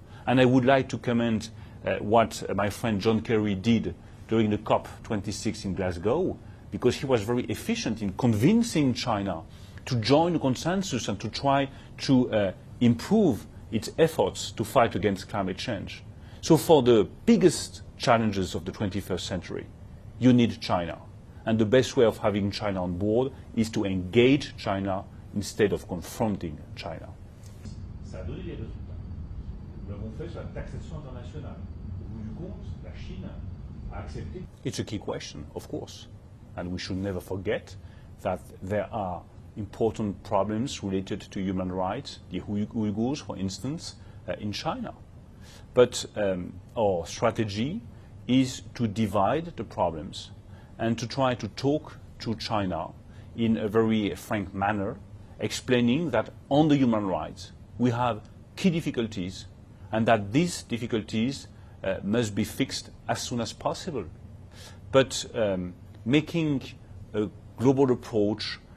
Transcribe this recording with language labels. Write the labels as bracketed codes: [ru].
[en] And I would like to commend what my friend John Kerry did during the COP26 in Glasgow, because he was very efficient in convincing China to join the consensus and to try to improve its efforts to fight against climate change. So for the biggest challenges of the 21st century, you need China. And the best way of having China on board is to engage China instead of confronting China. [fr] Ça a donné des résultats. Nous l'avons fait sur la taxation internationale. Au bout du compte, la Chine a accepté. [en] It's a key question, of course. And we should never forget that there are important problems related to human rights, the Uyghurs, for instance, in China. But our strategy is to divide the problems and to try to talk to China in a very frank manner, explaining that on the human rights we have key difficulties and that these difficulties must be fixed as soon as possible. But making a global approach